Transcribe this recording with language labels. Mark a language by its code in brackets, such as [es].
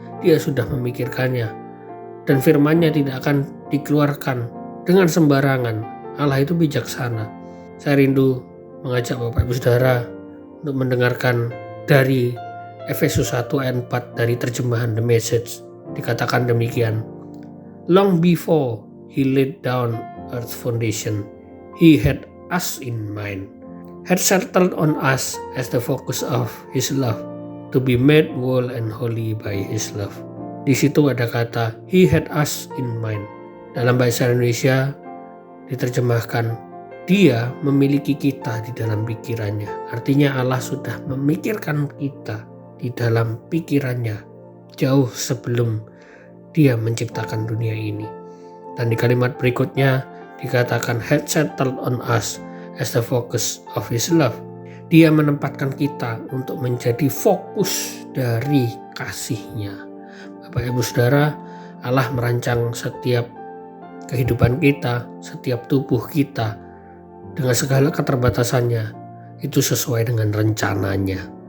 [id] Dia sudah memikirkannya, dan firman-Nya tidak akan dikeluarkan dengan sembarangan. Allah itu bijaksana. Saya rindu mengajak Bapak Ibu Saudara untuk mendengarkan dari Efesus 1 ayat 4 dari terjemahan The Message. Dikatakan demikian, [en] "Long before He laid down earth's foundation, He had us in mind, had settled on us as the focus of His love, to be made whole and holy by His love." [id] Di situ ada kata [en] He had us in mind. [id] Dalam bahasa Indonesia diterjemahkan, Dia memiliki kita di dalam pikirannya. Artinya Allah sudah memikirkan kita di dalam pikirannya jauh sebelum Dia menciptakan dunia ini. Dan di kalimat berikutnya dikatakan [en] had settled on us as the focus of His love. [id] Dia menempatkan kita untuk menjadi fokus dari kasih-Nya. Bapak Ibu Saudara, Allah merancang setiap kehidupan kita, setiap tubuh kita dengan segala keterbatasannya itu sesuai dengan rencananya.